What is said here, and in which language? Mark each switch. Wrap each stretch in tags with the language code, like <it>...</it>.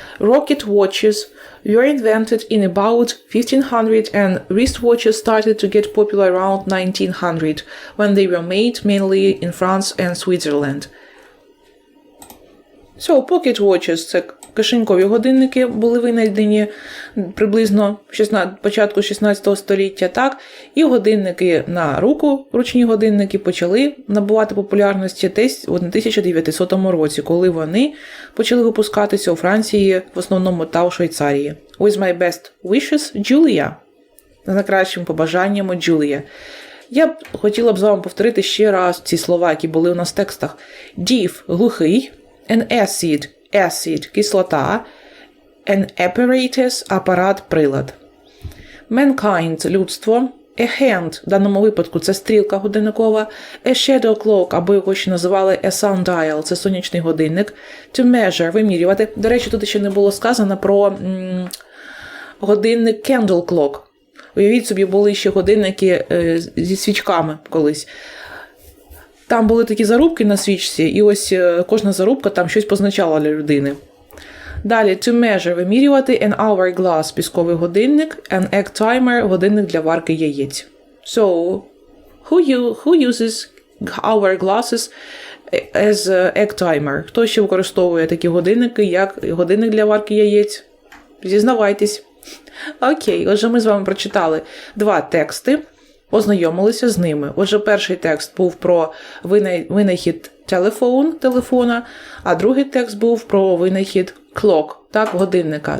<en>Rocket watches were invented in about 1500 and wristwatches started to get popular around 1900 when they were made mainly in France and Switzerland. So, pocket watches</en> <uk>– це кишенькові годинники, були винайдені приблизно початку 16 століття, так? І годинники на руку, ручні годинники, почали набувати популярності десь у 1900 році, коли вони почали випускатися у Франції, в основному, та у Швейцарії.</uk> <en>With my best wishes, Julia.</en> <uk>З найкращими побажаннями, Julia. Я б хотіла з вами повторити ще раз ці слова, які були у нас в текстах. Deaf – глухий.</uk> <en>An acid –</en> <uk>кислота.</uk> <en>An apparatus</en> <uk>– апарат, прилад. Mankind – людство.</uk> <en>A hand</en> <uk>– в даному випадку це стрілка годинникова.</uk> <en>A shadow clock,</en> <uk>або його ще називали</uk> <en>a sundial</en> <uk>– це сонячний годинник.</uk> <en>To measure –</en> <uk>вимірювати. До речі, тут ще не було сказано про годинник</uk> <en>candle clock.</en> <uk>Уявіть собі, були ще годинники зі свічками колись. Там були такі зарубки на свічці, і ось кожна зарубка там щось позначала для людини. Далі,</uk> <en>to measure</en> <uk>– вимірювати,</uk> <en>an hourglass</en> <uk>– пісковий годинник,</uk> <en>an egg timer</en> <uk>– годинник для варки яєць.</uk> <en>So, who uses hourglasses as egg timer?</en> <uk>Хто ще використовує такі годинники, як годинник для варки яєць? Зізнавайтесь. Окей, отже, ми з вами прочитали 2 тексти, ознайомилися з ними. Отже, перший текст був про винахід телефона, а другий текст був про винахід clock, так, годинника.</uk>